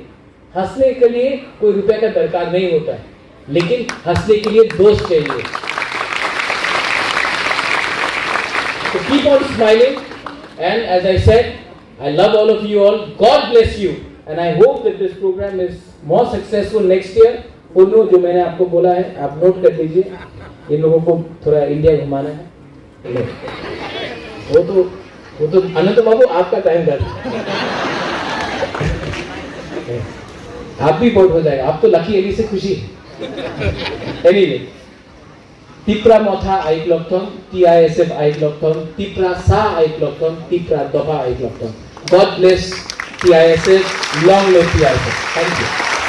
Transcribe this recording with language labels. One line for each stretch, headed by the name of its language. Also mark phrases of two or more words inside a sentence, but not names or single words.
Hindi: हंसने के लिए कोई रुपए का दरकार नहीं होता है, लेकिन हंसने के लिए दोस्त चाहिए.
English: So keep on smiling, and as I said, I love all of you all. God bless you, and I hope that this program is more successful next year.
Hindi: पुन्नो जो मैंने आपको बोला है आप नोट कर लीजिए. इन लोगों को थोड़ा इंडिया घुमाना है. वो तो अनंत बाबू आपका टाइम कर, आप भी बहुत हो जाएगा. आप तो लकी एली से खुशी. Anyway,
Kok Borok: Tipra Motha Aiklokton, TISF Aiklokton, Tipra Sa Aiklokton, Tipra Doha Aiklokton.
English: God bless TISF, long live TISF. Thank you.